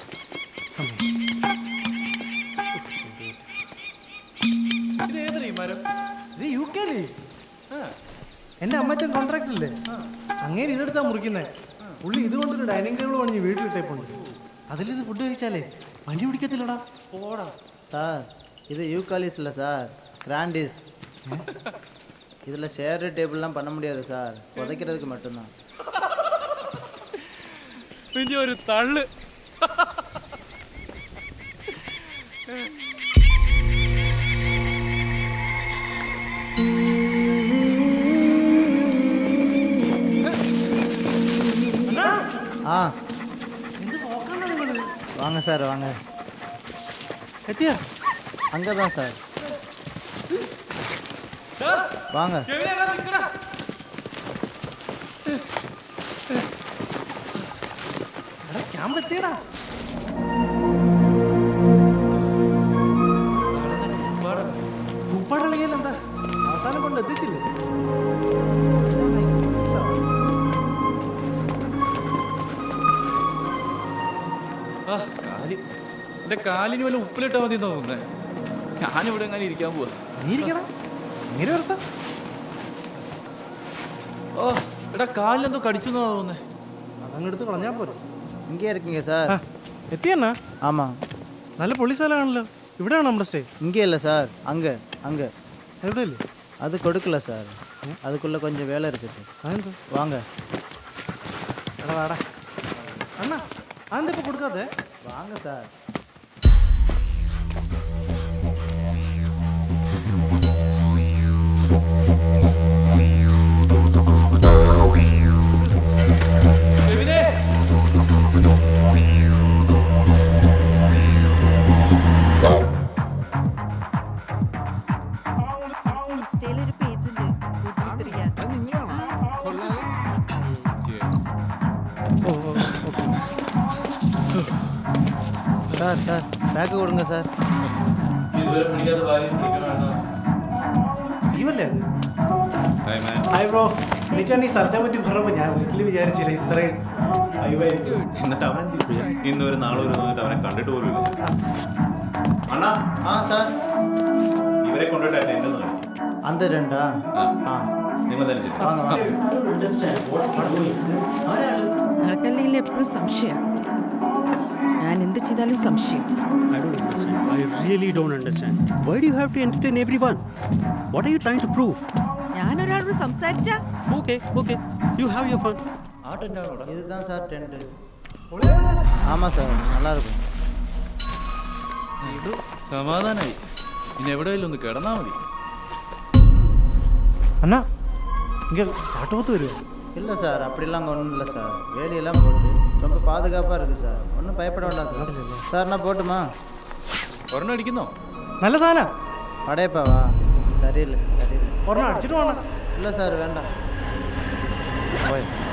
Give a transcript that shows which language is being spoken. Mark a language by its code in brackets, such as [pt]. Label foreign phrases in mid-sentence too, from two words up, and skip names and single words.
[ml] ഇത് UK അല്ലേ? എന്റെ അമ്മച്ചൻ കോൺട്രാക്ട് അല്ലേ? അങ്ങനെ ഇതെടുത്താ മുറിക്കുന്നേ. പുള്ളി ഇതുകൊണ്ടൊരു [en] dining table [ml] പണിഞ്ഞ് വീട്ടിലിട്ടേപ്പുണ്ട്. അതിലിത് ഫുഡ് കഴിച്ചാലേ പനി പിടിക്കത്തില്ലടാ. [ta] சார், இது யூகாலிஸ் இல்லை சார், கிராண்டிஸ். இதில் [en] chair table [ta] பண்ண முடியாது சார், புதைக்கிறதுக்கு மட்டும்தான். [ml] പിന്നെ ഒരു തള്ളു. [ta] ஆ [ml] എന്ത് നോക്കണോ നിങ്ങള്? [ta] வாங்க சார் வாங்க. [ml] എത്തിയാ? [ta] அங்கே தான் சார். வாங்க. [ml] കെവിനെ, നിക്കടാ. എടാ ക്യാമ്പ് എത്തിയടാ. ഭൂപ്പാടളിയിൽ എന്താ അവസാനം കൊണ്ട് എത്തിച്ചില്ലേ? ആ, കാല്. എന്റെ കാലിന് വല്ല ഉപ്പിലിട്ടാ മതി തോന്നുന്നേ. ഞാനിവിടെ എങ്ങനെ ഇരിക്കാൻ പോവാ. നീ ഇരിക്കണം, ഇങ്ങനെ വരട്ടെ. ഓ, എടാ കാലിലെന്തോ കടിച്ചു എന്നാ തോന്നുന്നേ. അതങ്ങെടുത്ത് കളഞ്ഞാ പോരെ. [ta] இங்கே இருக்கீங்க சார். [ml] എത്തിയെന്നാ? [ta] ஆமாம். [ml] നല്ല പൊള്ളി സ്ഥലമാണല്ലോ. ഇവിടെയാണോ നമ്മുടെ സ്റ്റേ? [ta] இங்கே இல்லை சார், அங்கே அங்கே. [ml] എവിടെയല്ലേ? [ta] அது கொடுக்கல சார், அதுக்குள்ளே கொஞ்சம் வேலை இருக்குது. [ml] അതെന്താ? [ta] வாங்க. [ml] എടാ വാടാ. അണ്ണാ അതെന്താ ഇപ്പൊ കൊടുക്കാതെ? [ta] வாங்க சார். [ml] കെവിനെ. ഇൻസ്റ്റയിൽ ഒരു പേജ് ഉണ്ട്, വീട്ടിലിരിക്കാൻ. [ta] சார் சார் பேக்கு கொடுங்க சார். [ml] ഇതുവരെ പിടിക്കാത്ത ഭാഗ്യം പിടിക്കണോ? സ്റ്റീവല്ലേ അത്? [en] hi bro. [ml] എന്നുവെച്ചാൽ ഈ സ്ഥലത്തെ പറ്റി പറയുമ്പോൾ ഞാൻ ഒരിക്കലും വിചാരിച്ചില്ല ഇത്രയും വൈവായിരിക്കും. എന്നിട്ട് അവൻ എന്ത് ചെയ്യും? ഇന്ന് ഒരു നാളെ ഒരു വന്നിട്ട് അവനെ കണ്ടിട്ട് പോലും ഇല്ല. അണ്ണാ, [ta] ஆ சார். [ml] ഇവരെ കൊണ്ടുപോയിട്ട് അറ്റൻഡൻസ് കാണിക്കും. [ta] அந்த ரெண்டா? ஆ [ml] നിങ്ങൾ തന്നെ ചെയ്യും. [ta] வாங்க வாங்க. [ml] നിങ്ങൾക്കല്ലെങ്കിൽ എപ്പോഴും സംശയം. ഞാൻ എന്ത് ചെയ്താലും സംശയം. [en] I don't understand. I really don't understand. Why do you have to entertain everyone? What are you trying to prove? [ml] ഞാൻ ഒരാളോട് സംസാരിച്ച [en] Okay, okay. You have your fun. [ta] இதுதான் சார் டென்ட்டு. ஆமாம் சார், நல்லா இருக்கும். [ml] സമാധാനായി. ഇനി എവിടെയെങ്കിലും ഒന്ന് കിടന്നാ മതി. അണ്ണാ ഇങ്ങനെ കാട്ടുപോത്ത് വരുമോ? [ta] இல்லை சார், அப்படிலாம் அங்கே ஒன்றும் இல்லை சார். வேலியெல்லாம் போட்டு ரொம்ப பாதுகாப்பாக இருக்குது சார், ஒன்றும் பயப்பட வேண்டாம் சார். சார் நான் போட்டுமா? [ml] ഒരെണ്ണം അടിക്കുന്നോ? നല്ല സാധനം. [ta] படையப்பாவா? சரியில்லை சரியில்லை. [ml] ഒരെണ്ണം അടിച്ചിട്ട് വേണം. [ta] இல்லை சார் வேண்டாம். [ml] പോയ